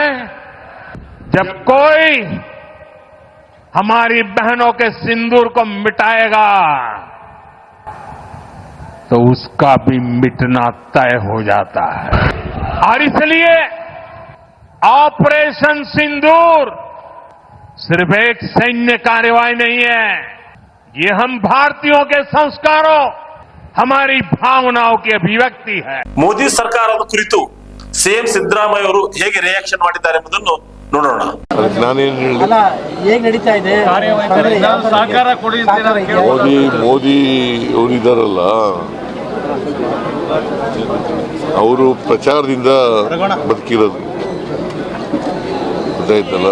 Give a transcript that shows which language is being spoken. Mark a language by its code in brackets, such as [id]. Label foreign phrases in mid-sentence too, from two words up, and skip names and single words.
[hi] जब कोई हमारी बहनों के सिंदूर को मिटाएगा तो उसका भी मिटना तय हो जाता है. और इसलिए ऑपरेशन सिंदूर सिर्फ एक सैन्य कार्यवाही नहीं है, ये हम भारतीयों के संस्कारों, हमारी भावनाओं की अभिव्यक्ति है. [kn] ಮೋದಿ ಸರ್ಕಾರದ ಕುರಿತು ಸಿಎಂ ಸಿದ್ದರಾಮಯ್ಯ ಅವರು ಹೇಗೆ ರಿಯಾಕ್ಷನ್ ಮಾಡಿದ್ದಾರೆ ಎಂಬುದನ್ನು ನೋಡೋಣ. ಹೇಗೆ ನಡೀತಾ ಇದೆ ಮೋದಿ ಅವರಿದ್ದಾರಲ್ಲ, ಅವರು ಪ್ರಚಾರದಿಂದ ಬದುಕಿರೋದು ಗೊತ್ತಾಯ್ತಲ್ಲ.